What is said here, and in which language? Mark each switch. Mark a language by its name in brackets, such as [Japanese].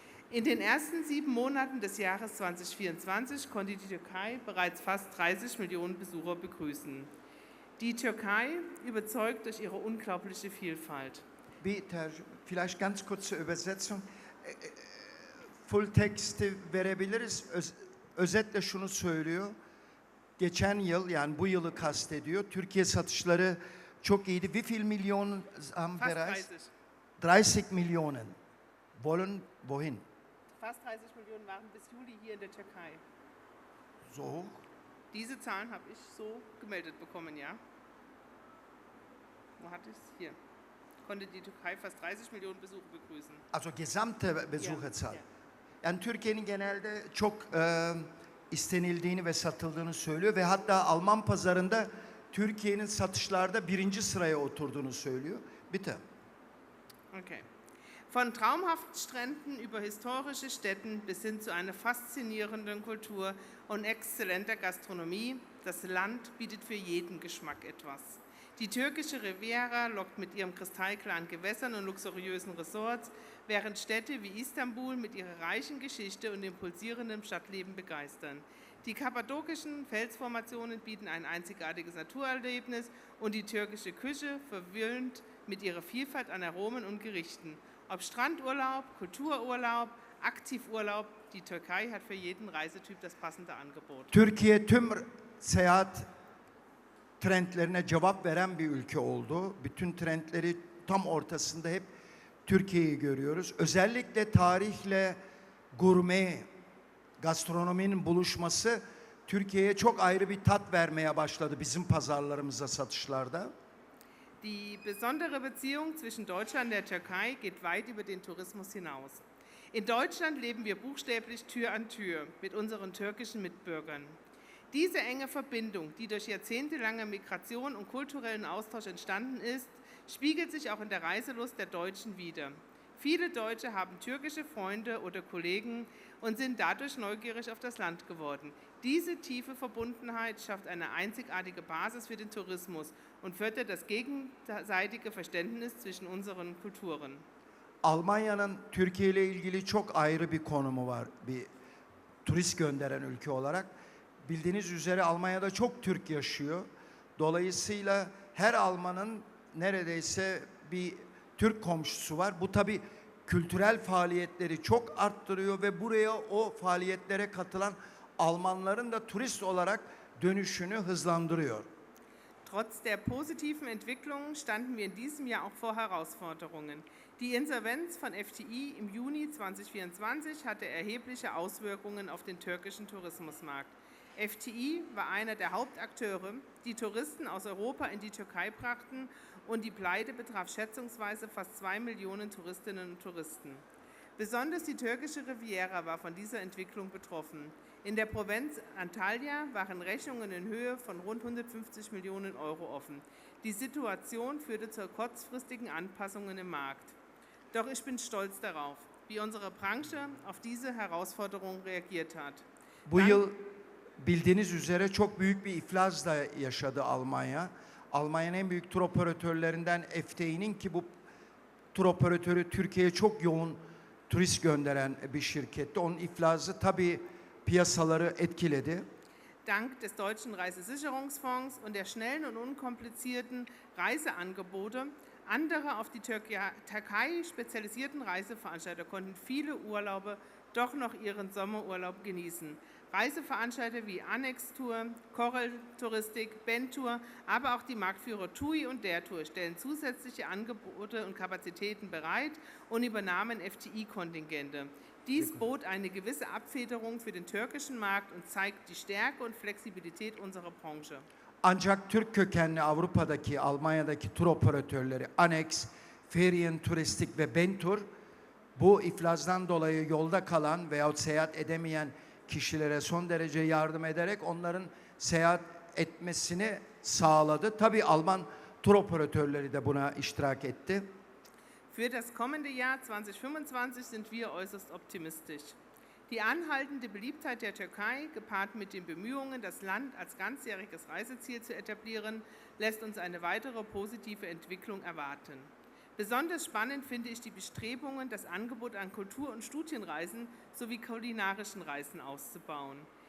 [German] In den ersten 7 Monaten des Jahres 2024 konnte die Türkei bereits fast 30 Millionen Besucher begrüßen. Die Türkei überzeugt durch ihre unglaubliche Vielfalt. Vielleicht ganz kurze Übersetzung. [Turkish] Full teksti verebiliriz. Özetle şunu söylüyor. Geçen yıl, yani bu yılı kastediyor. Türkiye satışları çok iyiydi. [German] Wie viel Millionen haben Fast bereits? 30. 30 Millionen. Wohin? Fast 30 Millionen waren bis Juli hier in der Türkei. So hoch? Diese Zahlen habe ich so gemeldet bekommen, ja. Wo hatte ich es? Hier. Konnte die Türkei fast 30 Millionen Besucher begrüßen. Also gesamte Besucherzahl. Ja. [Turkish] Yani Türkiye'nin genelde çok istenildiğini ve satıldığını söylüyor ve hatta Alman pazarında Türkiye'nin satışlarda 1. sıraya oturduğunu söylüyor. [German] Bitte. Okay. Von traumhaften Stränden über historische Stätten bis hin zu einer faszinierenden Kultur und exzellenter Gastronomie, das Land bietet für jeden Geschmack etwas. Die türkische Riviera lockt mit ihren kristallklaren Gewässern und luxuriösen Resorts, während Städte wie Istanbul mit ihrer reichen Geschichte und dem pulsierenden Stadtleben begeistern. Die kappadokischen Felsformationen bieten ein einzigartiges Naturerlebnis und die türkische Küche verwöhnt mit ihrer Vielfalt an Aromen und Gerichten. Ob Strandurlaub, Kultururlaub, Aktivurlaub, die Türkei hat für jeden Reisetyp das passende Angebot. [Turkish] Türkiye tüm seyahat trendlerine cevap veren bir ülke oldu. Bütün trendleri tam ortasında hep Türkiye'yi görüyoruz. Özellikle tarihle gurme, gastronominin buluşması Türkiye'ye çok ayrı bir tat vermeye başladı bizim pazarlarımızda, satışlarda. [German] Die besondere Beziehung zwischen Deutschland und der Türkei geht weit über den Tourismus hinaus. In Deutschland leben wir buchstäblich Tür an Tür mit unseren türkischen Mitbürgern. Diese enge Verbindung, die durch jahrzehntelange Migration und kulturellen Austausch entstanden ist, spiegelt sich auch in der Reiselust der Deutschen wider. Viele Deutsche haben türkische Freunde oder Kollegen und sind dadurch neugierig auf das Land geworden. Diese tiefe Verbundenheit schafft eine einzigartige Basis für den Tourismus und fördert das gegenseitige Verständnis zwischen unseren Kulturen. [Turkish] Almanya'nın Türkiye ile ilgili çok ayrı bir konumu var, bir turist gönderen ülke olarak. Bildiğiniz üzere Almanya'da çok Türk yaşıyor. Dolayısıyla her Almanın neredeyse bir Türk komşusu var. Bu tabii kültürel faaliyetleri çok arttırıyor ve buraya o faaliyetlere katılan Almanların da turist olarak dönüşünü hızlandırıyor. [German] Trotz der positiven Entwicklungen standen wir in diesem Jahr auch vor Herausforderungen. Die Insolvenz von FTI im Juni 2024 hatte erhebliche Auswirkungen auf den türkischen Tourismusmarkt. FTI war einer der Hauptakteure, die Touristen aus Europa in die Türkei brachten, und die Pleite betraf schätzungsweise fast 2 Millionen Touristinnen und Touristen. Besonders die türkische Riviera war von dieser Entwicklung betroffen. In der Provinz Antalya waren Rechnungen in Höhe von rund 150 Millionen Euro offen. Die Situation führte zu kurzfristigen Anpassungen im Markt. Doch ich bin stolz darauf, wie unsere Branche auf diese Herausforderung reagiert hat. [Turkish] Bu yıl bildiğiniz üzere çok büyük bir iflas da yaşadı Almanya. Almanya'nın en büyük tur operatörlerinden FTI'nin, ki bu tur operatörü Türkiye'ye çok yoğun turist gönderen bir şirketti. Onun iflası tabii piyasaları etkiledi. [German] Dank des Deutschen Reisesicherungsfonds und der schnellen und unkomplizierten Reiseangebote anderer auf die Türkei spezialisierten Reiseveranstalter konnten viele Urlauber doch noch ihren Sommerurlaub genießen. Reiseveranstalter wie Annex Tour, Corel Touristique, Ben Tour, aber auch die Marktführer Turi und der Tour stellen zusätzliche Angebote und Kapazitäten bereit und übernahmen FTI-Kontingente. Dies bot eine gewisse Abfederung für den türkischen Markt und zeigt die Stärke und Flexibilität unserer Branche. [Turkish] Ancak Türk kökenli Avrupa'daki, Almanya'daki tur operatörleri Annex, Touristique ve Ben Tour bu iflasdan dolayı yolda kalan veyahut seyahat edemeyen kişilere son derece yardım ederek onların seyahat etmesini sağladı. Tabii Alman tur operatörleri de buna iştirak etti. [German] Für das kommende Jahr 2025 sind wir äußerst optimistisch. Die anhaltende Beliebtheit der Türkei, gepaart mit den Bemühungen, das Land als ganzjähriges Reiseziel zu etablieren, lässt uns eine weitere positive Entwicklung erwarten. Besonders spannend finde ich die Bestrebungen, das Angebot an Kultur- und Studienreisen sowie kulinarischen Reisen auszubauen.